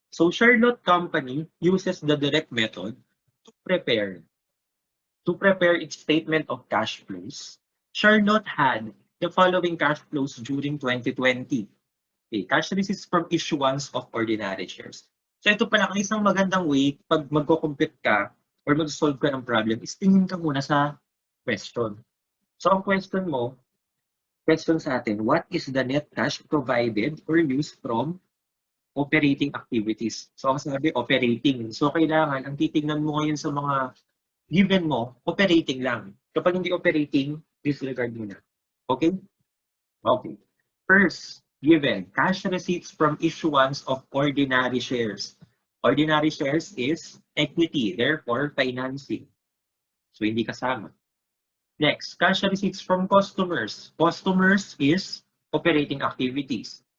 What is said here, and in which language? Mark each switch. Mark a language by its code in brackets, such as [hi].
[en] So Charlotte Company uses the direct method to prepare its statement of cash flows. Charlotte had the following cash flows during 2020. Okay, cash receipts from issuance of ordinary shares. [tl] So ito pala ang isang magandang way pag magko-compute ka or mag-solve ka ng problem is tingin ka muna sa question. [en] So [tl] ang question sa atin, [en] what is the net cash provided or used from operating activities? [tl] So ang sabi, operating. So kailangan, ang titingnan mo ngayon sa mga given mo, operating lang. Kapag hindi operating, disregard mo na. Okay? Okay. [en] First, given, cash receipts from issuance of ordinary shares. Ordinary shares is equity, therefore financing. [tl] So hindi kasama. [en] Next, cash receipts from customers. Customers is operating activities.